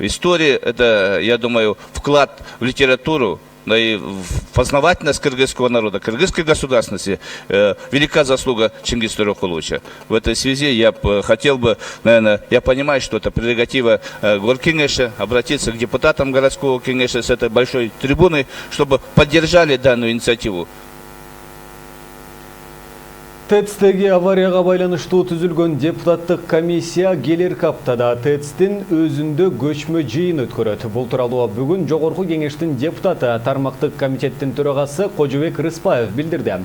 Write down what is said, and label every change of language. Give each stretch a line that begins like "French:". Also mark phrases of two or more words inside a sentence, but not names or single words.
Russian: История – это, я думаю, вклад в литературу, да и в познавательность кыргызского народа, кыргызской государственности, велика заслуга Чингиза Тореқуловича. В этой связи я хотел бы, наверное, я понимаю, что это прерогатива Горкеңеша, обратиться к депутатам городского кеңеша с этой большой трибуны, чтобы поддержали данную инициативу.
Kyrgyz: ТЭЦ-теги аварияға байланыштуу түзүлгөн депутаттык комиссия келерки аптада ТЭЦ-тин өзүндө көчмө жыйын өткөрөт. Бул тууралуу бүгүн Жогорку кеңештин депутаты, тармактык комитеттин төрагасы Кожобек Рыспаев билдирди.